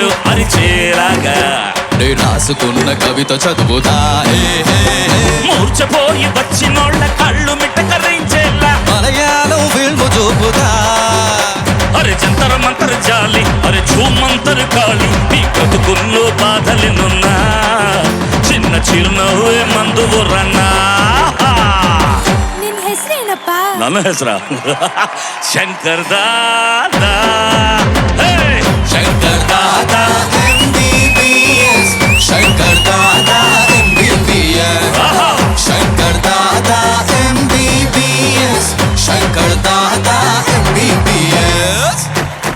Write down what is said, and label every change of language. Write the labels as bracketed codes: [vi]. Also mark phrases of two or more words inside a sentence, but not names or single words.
[te] అరిచేలాగా రాసుకున్న కవిత చదువుతా మూర్చపోయి వచ్చినోళ్ళ కళ్ళు మిట్టకరించేలా మలయాళం ఫిల్మ్ చూపుతా అరే జంతర మంతర జాలి అరే ఝూమంతర కాళి నీ బ్రతుకుల్లో బాధలినున్నా చిన్న చిరునవ్వే మందు రన్నా. [kn] ನಿನ್ ಹೆಸರೇನಪ್ಪ? ನನ್ನ ಹೆಸರ ಶಂಕರ್ ದಾದಾ ಶಂಕರ್ ದಾದಾ MBBS ಶಂಕರ್ ದಾದಾ MBBS ಶಂಕರ್ ದಾದಾ MBBS ಶಂಕರ್ ದಾದಾ MBBS